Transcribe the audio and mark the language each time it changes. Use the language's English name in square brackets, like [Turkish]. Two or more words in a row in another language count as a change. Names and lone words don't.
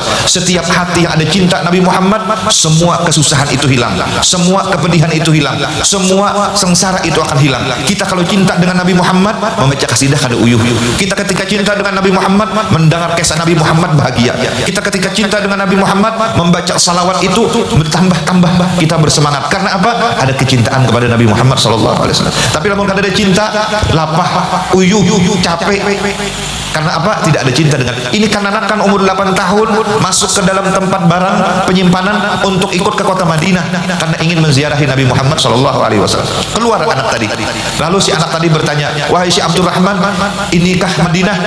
[Indonesian] Setiap hati yang ada cinta Nabi Muhammad, semua kesusahan itu hilang, semua kepedihan itu hilang, semua sengsara itu akan hilang. Kita kalau cinta dengan Nabi Muhammad, membaca kasidah [Banjar] kada uyuh. [Indonesian] Kita ketika cinta dengan Nabi Muhammad, mendengar kisah Nabi Muhammad bahagia. Kita ketika cinta dengan Nabi Muhammad, membaca salawat itu bertambah-tambah kita bersemangat. Karena apa? Ada kecintaan kepada Nabi Muhammad [Arabic] صلى الله عليه وسلم. [Banjar] Tapi lamun kada ada cinta, lapah, uyuh, capek. [Indonesian] Karena apa? Tidak ada cinta dengan ini. Kanak-kanak umur 8 tahun masuk ke dalam tempat barang penyimpanan untuk ikut ke kota Madinah karena ingin menziarahi Nabi Muhammad [Arabic] صلى الله عليه وسلم. [Indonesian] Keluar anak tadi. Lalu si anak tadi bertanya, "Wahai Syekh Abdurrahman, inikah Madinah?"